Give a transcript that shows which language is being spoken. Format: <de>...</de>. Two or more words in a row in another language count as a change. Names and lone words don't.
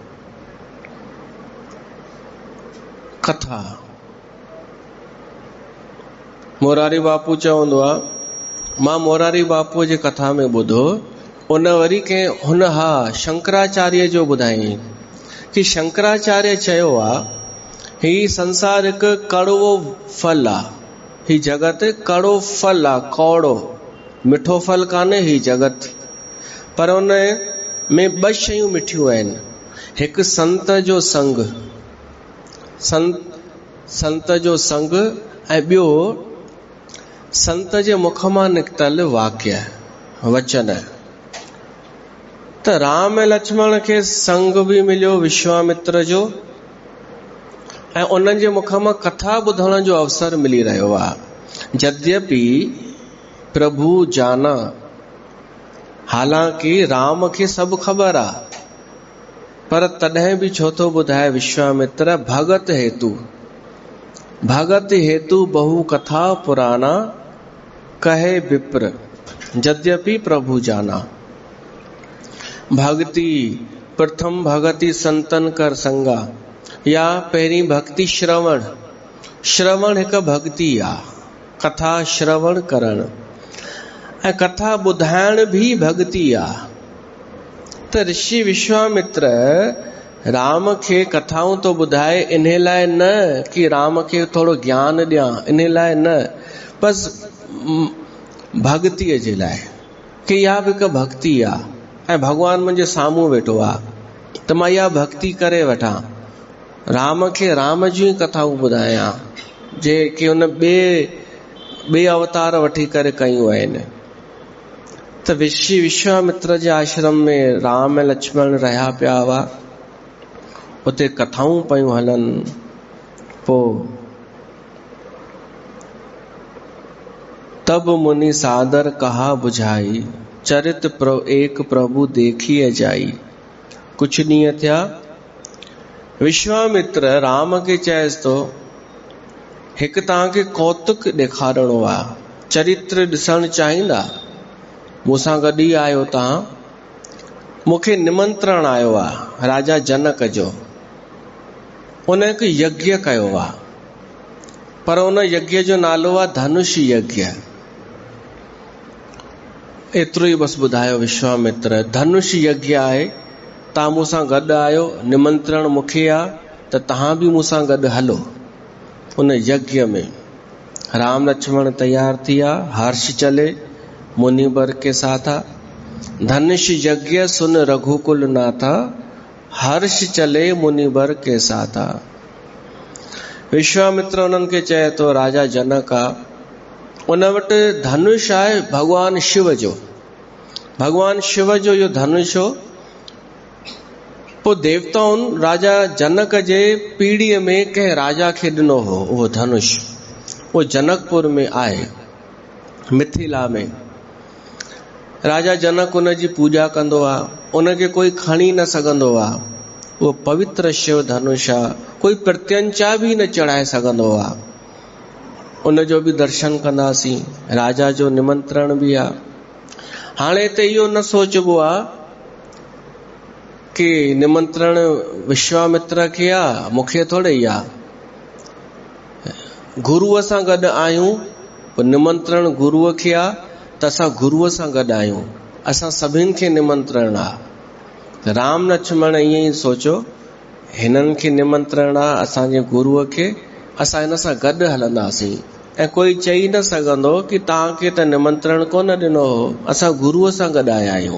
<sd>कथा मोरारी बापू चवंदो आहे, मां मोरारी बापू जी कथा में ॿुधो, उन वरी कंहिं हुन शंकराचार्य जो ॿुधाई कि शंकराचार्य चयो आहे ही संसार हिकु कड़वो फल आहे, ही जगत कड़ो फल आहे, कौड़ो मिठो फल कान्हे ही जगत। पर उन में 2 शयूं मिठियूं आहिनि, हिकु संत जो संग, संत जो संग, ऐं ॿियो संत जे मुख मां निकतल वाक्य वचन। त राम ऐं लक्ष्मण खे संग बि मिलियो विश्वामित्र जो, ऐं उन्हनि जे मुख मां कथा ॿुधण जो अवसर मिली रहियो आहे।</sd> <awa>यद्यपि प्रभु जाना,</awa> <sd>हालांकि राम खे सभु ख़बर आहे, पर तॾहिं बि छो थो ॿुधाए विश्वामित्र,</sd> <awa>भगत हेतु बहु कथा पुराना कहे विप्र, यद्यपि प्रभु जाना। भक्ति प्रथम भगति संतन कर संगा,</awa> <sd>या पहिरीं भक्ति श्रवण हिकु भक्ति आहे, कथा श्रवण करण, ऐं कथा ॿुधाइण भी भक्ति आहे। त ऋषि विश्वामित्र राम खे कथाऊं तो ॿुधाए, इन लाइ न कि राम खे थोड़ो ज्ञान ॾियां, इन लाइ न, बस भक्तिअ जे लाइ, कि इहा बि हिकु भक्ति आहे ऐं भॻवान मुंहिंजे साम्हूं वेठो आहे त मां इहा भक्ति करे वठां, राम खे राम जूं ई कथाऊं ॿुधायां जेके हुन ॿिए अवतार वठी करे कयूं आहिनि। त ऋषि विश्वामित्र जे आश्रम में राम ऐं लक्ष्मण रहिया पिया हुआ, उते कथाऊं पियूं हलनि।</sd> <awa>पोइ तब मुनि सादर कहा बुझाई, चरित एक प्रभु देखिए जाई।</awa> <sd>कुछ ॾींहं थिया, विश्वामित्र राम खे चएसि थो, हिकु तव्हांखे कौतुक ॾेखारणो आहे, चरित्र ॾिसणु चाहींदा? मूंसां गॾु ई आयो तव्हां, मूंखे निमंत्रण आयो आहे राजा जनक जो। उन हिकु यज्ञ कयो आहे, पर उन यज्ञ जो नालो आहे धनुष यज्ञ। एतिरो ई बस ॿुधायो विश्वामित्र, धनुष यज्ञ आहे, तव्हां मूंसां गॾु आयो, निमंत्रण मूंखे आहे, त तव्हां बि मूंसां गॾु हलो उन यज्ञ में। राम लक्ष्मण तैयार थिया,</sd> <awa>हर्ष चले मुनि बर के साथा, धनुष यज्ञ सुन रघुकुल नाथा, हर्ष चले मुनि बर के साथा।</awa> <sd>विश्वामित्र उन्हनि खे चए थो, राजा जनक आहे, उन वटि धनुष आहे भगवान शिव जो, इहो धनुष हो। पोइ देवताउनि राजा जनक जे पीढ़ीअ में कंहिं राजा खे ॾिनो हो उहो धनुष, उहो जनकपुर में आहे, मिथिला में। राजा जनक उन जी पूजा कंदो आहे, उनखे कोई खणी न सघंदो आहे, उहो पवित्र शिव धनुष आहे, कोई प्रत्यंचा भी न चढ़ाए सघंदो आहे। उन जो बि दर्शन कंदासीं, राजा जो निमंत्रण भी आहे। हाणे त इहो न सोचबो आहे कि निमंत्रण विश्वामित्र खे आहे, मूंखे थोड़े ई आहे। गुरुअ सां गॾु आहियूं, निमंत्रण गुरुअ खे आहे त असां गुरुअ सां गॾु आहियूं, असां सभिनि खे निमंत्रण आहे। राम लक्ष्मण ईअं ई सोचो, हिननि खे निमंत्रण आहे असांजे गुरुअ खे, असां हिन सां गॾु हलंदासीं, ऐं कोई चई न सघंदो कि तव्हांखे त निमंत्रण कोन ॾिनो हो, असां गुरुअ सां गॾु आया आहियूं।</sd>